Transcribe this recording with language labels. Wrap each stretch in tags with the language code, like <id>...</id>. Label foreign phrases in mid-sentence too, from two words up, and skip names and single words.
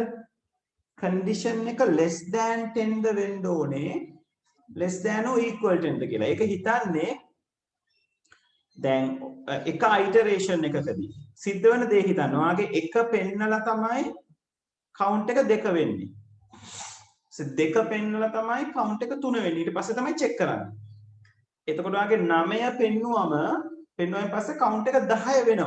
<en>condition එක less than 10</en> <si>ද වෙන්න ඕනේ</si> <en>less than or equal 10</en> <si>ද කියලා. ඒක හිතන්නේ දැන් එක iteration එකකදී සිද්ධ වෙන දේ හිතන්න. ඔයාගේ එක පෙන්නලා තමයි count එක දෙක වෙන්නේ. so දෙක පෙන්නලා තමයි count එක 3 වෙන්නේ. ඊට පස්සේ තමයි check කරන්නේ. එතකොට ඔයාගේ 9 පෙන්නුවායින් පස්සේ count එක 10 වෙනවා.</si>